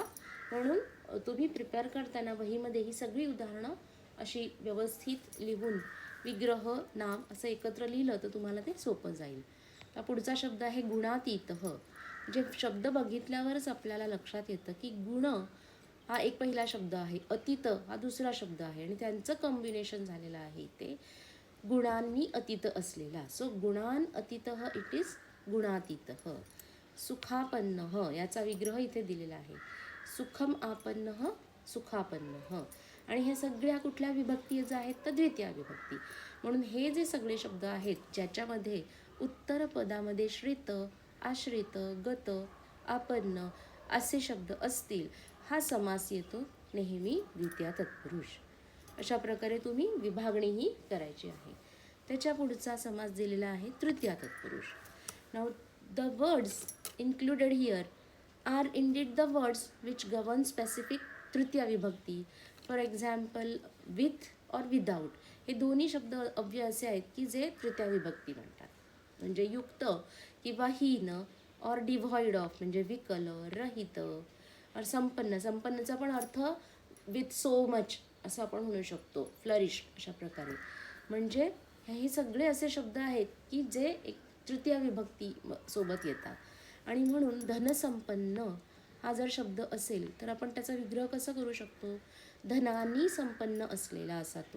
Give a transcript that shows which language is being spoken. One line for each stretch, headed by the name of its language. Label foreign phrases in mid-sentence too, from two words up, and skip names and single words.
Marathi: म्हणून तुम्ही प्रिपेअर करताना वहीमध्ये ही सगळी उदाहरणं अशी व्यवस्थित लिहून विग्रह नाम असं एकत्र लिहिलं तर तुम्हाला ते सोपं जाईल. तर पुढचा शब्द आहे गुणातीतः. जे शब्द बघितल्यावरच आपल्याला लक्षात येतं की गुण हा एक पहिला शब्द आहे, अतीत हा दुसरा शब्द आहे, आणि त्यांचं कॉम्बिनेशन झालेलं आहे ते गुणांनी अतीत असलेला.
English: सो
Sanskrit: गुणान अतीतः
English: it is गुणातीतः.
Marathi: सुखापन्नः याचा विग्रह इथे दिलेला आहे,
Sanskrit: सुखम आपन्नः सुखापन्नः.
Marathi: आणि हे सगळ्या कुठल्या विभक्ती आहेत, तर द्वितीय विभक्ती. म्हणून हे जे सगळे शब्द आहेत ज्याच्यामध्ये उत्तर पदामध्ये श्रित, आश्रित, गत, आपन्न असे शब्द असतील, हा समास येतो नेहमी द्वितीय तत्पुरुष. अशा प्रकारे तुम्ही विभागणीही करायची आहे. त्याच्या पुढचा समास दिलेला आहे तृतीय तत्पुरुष.
English: now the words included here are indeed the words which govern specific
Marathi: तृतीय विभक्ती.
English: for example with or without
Marathi: हे दोन्ही शब्द अव्यय असे आहेत की जे तृतीय विभक्ती म्हणतात. म्हणजे युक्त किंवा हीन,
English: or devoid of
Marathi: म्हणजे विकल, रहित, और संपन्न, संपन्नचा पण अर्थ
English: with so much
Marathi: असं आपण म्हणू शकतो, फ्लरिश अशा प्रकारे. म्हणजे हे सगळे असे शब्द आहेत की जे एक तृतीय विभक्ती सोबत येतात. आणि म्हणून धनसंपन्न हा जर शब्द असेल तर आपण त्याचा विग्रह कसा करू शकतो, धनानी संपन्न असलेला असा तो.